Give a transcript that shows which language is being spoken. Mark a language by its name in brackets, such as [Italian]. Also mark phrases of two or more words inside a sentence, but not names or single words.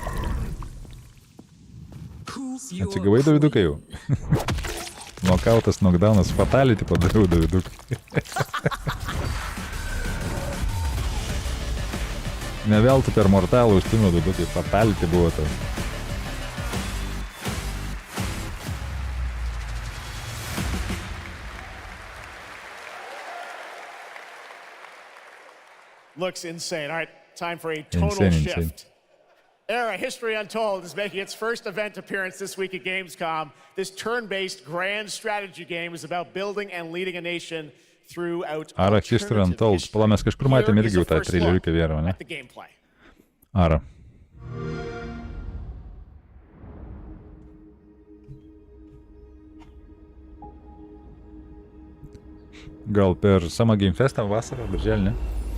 [Lithuanian] Jeigu. Atsigavai, Davidukai jau. Nokautas, knockdownas, fatality padariau, Davidukai. Neveltų per mortalą užtimiau, Davidukai, fatality buvo tai. [English] Looks insane. All right, time for a total shift. Era History Untold is making its first event appearance this week at Gamescom. This turn-based grand strategy game is about building and leading a nation throughout Ara History Untold. [Lithuanian] Pala, mes kažkur matėm irgi jau tą traileriuką vėrą, ne? Ara. Gal per Summer Game Festą vasarą, birželį, ne?